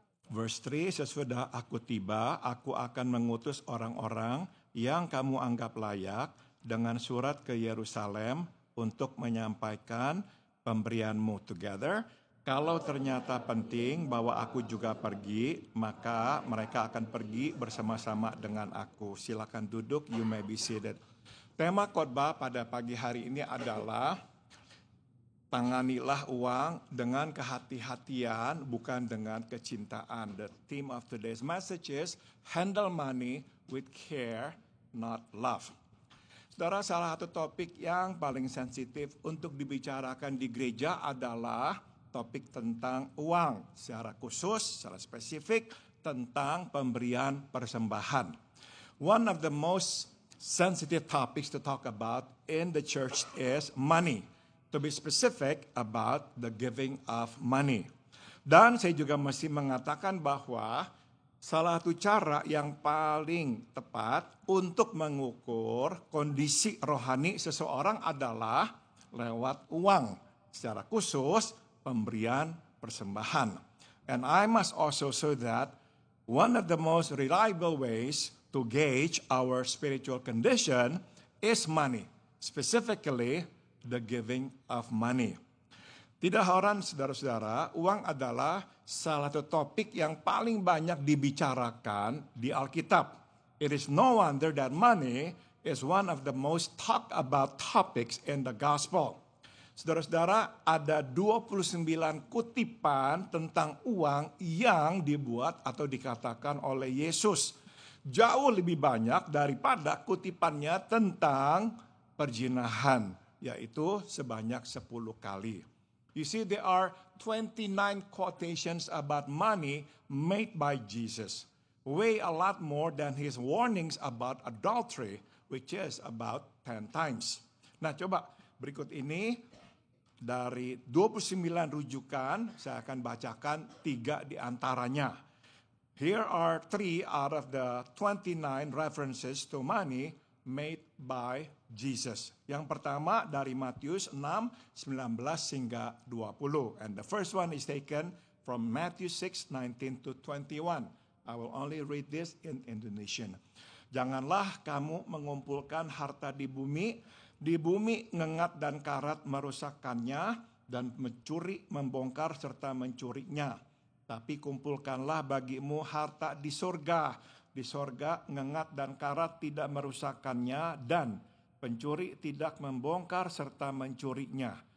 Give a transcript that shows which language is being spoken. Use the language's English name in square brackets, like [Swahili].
[English] Verse 3, [Indonesian] sesudah aku tiba, aku akan mengutus orang-orang yang kamu anggap layak dengan surat ke Yerusalem untuk menyampaikan pemberianmu together. Kalau ternyata penting bahwa aku juga pergi, maka mereka akan pergi bersama-sama dengan aku. Silakan duduk, [English] you may be seated. [Indonesian] Tema khotbah pada pagi hari ini adalah tanganilah uang dengan kehati-hatian, bukan dengan kecintaan. [English] The theme of today's message is handle money with care, not love. [Indonesian] Saudara, salah satu topik yang paling sensitif untuk dibicarakan di gereja adalah topik tentang uang. Secara khusus, secara spesifik, tentang pemberian persembahan. [English] One of the most sensitive topics to talk about in the church is money. To be specific about the giving of money. [Indonesian] Dan saya juga mesti mengatakan bahwa salah satu cara yang paling tepat untuk mengukur kondisi rohani seseorang adalah lewat uang. Secara khusus, pemberian persembahan. [English] And I must also say that one of the most reliable ways to gauge our spiritual condition is money. Specifically, the giving of money. [Indonesian] Tidak heran saudara-saudara, uang adalah salah satu topik yang paling banyak dibicarakan di Alkitab. [English] It is no wonder that money is one of the most talked about topics in the gospel. [Indonesian] Saudara-saudara, ada 29 kutipan tentang uang yang dibuat atau dikatakan oleh Yesus. Jauh lebih banyak daripada kutipannya tentang perzinahan, yaitu sebanyak 10 kali. [English] You see, there are 29 quotations about money made by Jesus. Way a lot more than his warnings about adultery, which is about 10 times. [Indonesian] Nah, coba berikut ini dari 29 rujukan, saya akan bacakan 3 di antaranya. [English] Here are 3 out of the 29 references to money made by Jesus. [Indonesian] Yang pertama dari Matius 6, 19 hingga 20. [English] And the first one is taken from Matthew 6, 19 to 21. I will only read this in Indonesian. [Indonesian] Janganlah kamu mengumpulkan harta di bumi ngengat dan karat merusakkannya, dan mencuri, membongkar, serta mencurinya. Tapi kumpulkanlah bagimu harta di surga. Di sorga ngengat dan karat tidak merusakkannya, dan pencuri tidak membongkar serta mencurinya.